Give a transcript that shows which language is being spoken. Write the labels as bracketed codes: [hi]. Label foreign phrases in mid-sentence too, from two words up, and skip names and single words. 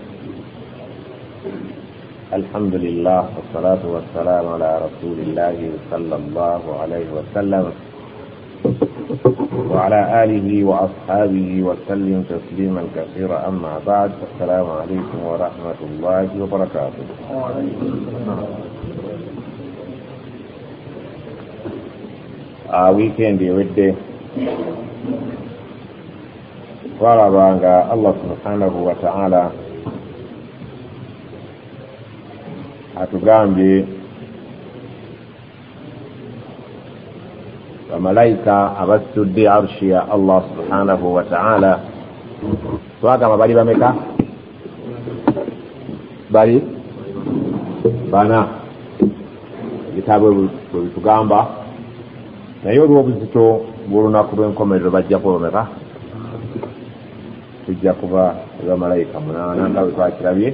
[ar] الحمد لله والصلاة والسلام على رسول الله صلى الله عليه وسلم وعلى آله وأصحابه وسلم تسليما كثيرا. أما بعد، السلام عليكم ورحمة الله وبركاته. [lg] Weekend wedde twalabanga Allah [ar] سبحانه وتعالى [lg] atugambye bamalayika abasudde arshi ya Allah subhanahu wa ta'ala. Twagamba bali bameka? Bali bana. Bitabo bitugamba naye olw'obuzito bw'olunaku lw'enkomerero bajja kulomeka, tujja kuba bamalayika munaana nga bwe twakirabye.